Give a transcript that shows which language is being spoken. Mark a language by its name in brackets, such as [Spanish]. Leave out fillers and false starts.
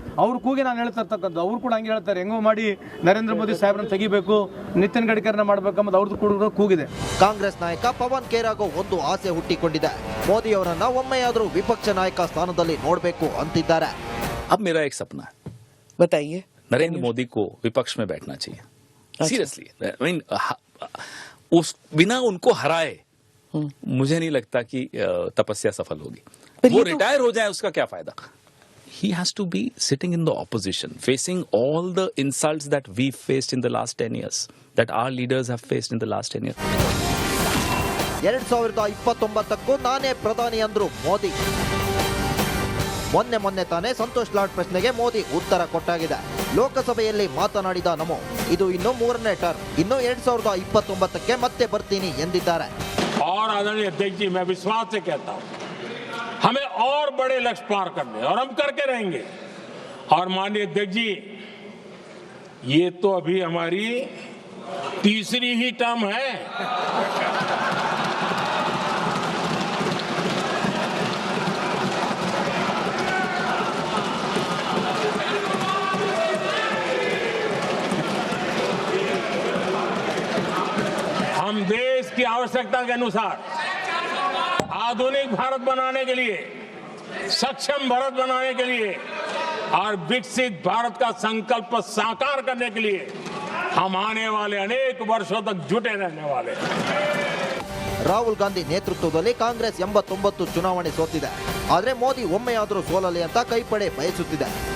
[Kannada] ಅವ್ರ ಕೂಗಿ ನಾನು ಹೇಳ್ತಾ ಇರ್ತಕ್ಕಂಥ ಅವ್ರು ಕೂಡ ಹಂಗೆ ಹೇಳ್ತಾರೆ, ಹೆಂಗೋ ಮಾಡಿ ನರೇಂದ್ರ ಮೋದಿ ಸಾಹೇಬ್ರನ್ನ ತೆಗಿಬೇಕು, ನಿತಿನ್ ಗಡ್ಕರಿನ ಮಾಡಬೇಕಂಬುದು ಅವ್ರದ್ದು ಕೂಡ ಕೂಗಿದೆ. ಕಾಂಗ್ರೆಸ್ ನಾಯಕ ಪವನ್ ಖೇರಾಗೂ ಒಂದು ಆಸೆ ಹುಟ್ಟಿಕೊಂಡಿದೆ. ಮೋದಿ ಅವರನ್ನ ಒಮ್ಮೆಯಾದ್ರೂ ವಿಪಕ್ಷ ನಾಯಕ ಸ್ಥಾನದಲ್ಲಿ ನೋಡಬೇಕು ಅಂತಿದ್ದಾರೆ. [Hindi] अब मेरा एक सपना है, बताइए. नरेंद्र मोदी को विपक्ष में बैठना चाहिए. [English] seriously, I mean [Hindi] उस बिना उनको हराए मुझे नहीं लगता कि तपस्या सफल होगी. वो रिटायर हो जाए उसका क्या फायदा? [English] He has to be sitting in the opposition, facing all the insults that we faced in the last 10 years, that our leaders have faced in the last 10 years. [Kannada] 2029ಕ್ಕೂ ನಾನೇ ಪ್ರಧಾನಿ ಅಂದ್ರು ಮೋದಿ. ಮೊನ್ನೆ ತಾನೇ ಸಂತೋಷ್ ಲಾಡ್ ಪ್ರಶ್ನೆಗೆ ಮೋದಿ ಉತ್ತರ ಕೊಟ್ಟಾಗಿದೆ. ಲೋಕಸಭೆಯಲ್ಲಿ ಮಾತನಾಡಿದ ನಮೋ, ಇದು ಇನ್ನು 3ನೇ ಟರ್ಮ್, ಇನ್ನು 2029ಕ್ಕೆ ಮತ್ತೆ ಬರ್ತೀನಿ ಎಂದಿದ್ದಾರೆ. [Hindi] और आदरणीय अध्यक्ष जी, मैं विश्वास से कहता हूं, हमें और बड़े लक्ष्य पार करने और हम करके रहेंगे. और माननीय अध्यक्ष जी, ये तो अभी हमारी तीसरी ही टर्म है. हम देश की आवश्यकता के अनुसार आधुनिक भारत बनाने के लिए, सक्षम भारत बनाने के लिए और विकसित भारत का संकल्प साकार करने के लिए हम आने वाले अनेक वर्षों तक जुटे रहने वाले हैं. [Kannada] ರಾಹುಲ್ ಗಾಂಧಿ ನೇತೃತ್ವದಲ್ಲಿ ಕಾಂಗ್ರೆಸ್ 89 ಚುನಾವಣೆ ಸೋತಿದೆ. ಆದ್ರೆ ಮೋದಿ ಒಮ್ಮೆಯಾದರೂ ಸೋಲಲಿ ಅಂತ ಕೈಪಡೆ ಬಯಸುತ್ತಿದೆ.